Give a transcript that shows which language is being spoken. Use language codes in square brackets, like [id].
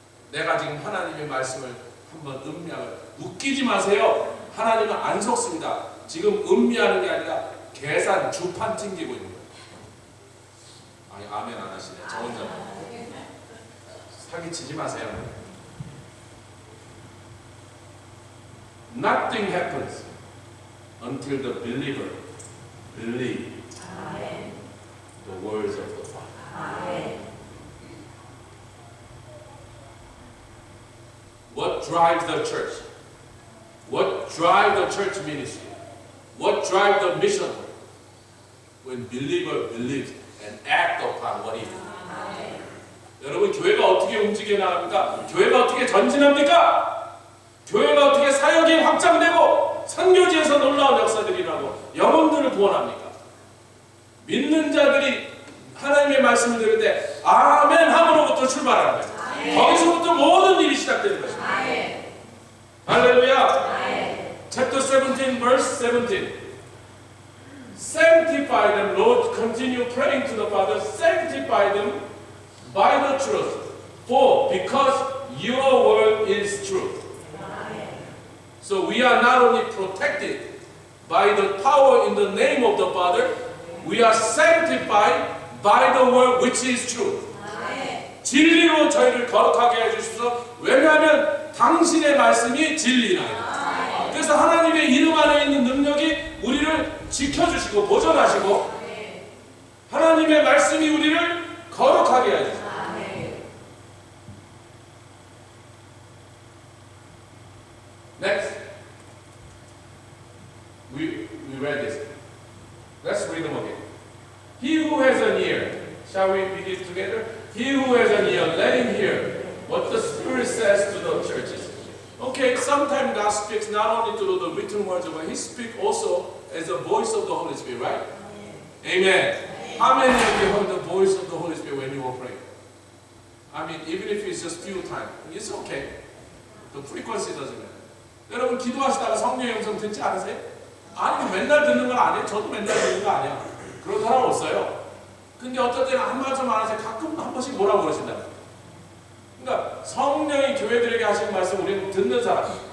[ko] 내가 지금 하나님의 말씀을 한번 음미하면 웃기지 마세요. 하나님은 안 속습니다. 지금 음미하는 게 아니라 계산 주판 튕기고 있는 거예요. 아니 아멘 안 하시네. 저 혼자 사기치지 마세요. [en] Nothing happens until the believer believe the words of the Father. What drives the church? What drives the church ministry? What drives the mission? When believer believes and act upon what he believes. [ko] 여러분, 교회가 어떻게 움직여 나갑니까? 교회가 어떻게 전진합니까? 교회가 어떻게 사역이 확장되고 선교지에서 놀라운 역사들이 일어나고 영혼들을 구원합니까? 믿는 자들이 하나님의 말씀을 들을 때 아멘 함으로부터 출발하는 거예요. 거기서부터 모든 일이 시작되는 것입니다. [en] 할렐루야. Chapter 17 verse 17. Sanctify them, Lord. Continue praying to the Father. Sanctify them by the truth. For because your word is truth. So we are not only protected by the power in the name of the Father, we are sanctified by the word which is truth. [ko] 진리로 저희를 거룩하게 해주십시오. 왜냐하면 당신의 말씀이 진리나이다. 그래서 하나님의 이름 안에 있는 능력이 우리를 지켜주시고 보존하시고 하나님의 말씀이 우리를 거룩하게 하죠. [en] Next, we read this. Let's read them again. He who has an ear, shall we read it together? He who has an ear, let him hear what the Spirit says to the churches. Okay, sometimes God speaks not only through the written words, but He speaks also as the voice of the Holy Spirit, right? Amen. How many of you heard the voice of the Holy Spirit when you were praying? I mean, even if it's just few times, it's okay. The frequency doesn't matter. [ko] 여러분 기도하시다가 성령의 음성 듣지 않으세요? 아니 맨날 듣는 건 아니에요. 저도 맨날 듣는 거 아니야. 그런 사람 없어요. 근데 어떨 때는 한 말씀 안 하세요. 가끔 한 번씩 뭐라고 그러신다. 그러니까 성령이 교회들에게 하신 말씀 우리는 듣는 사람.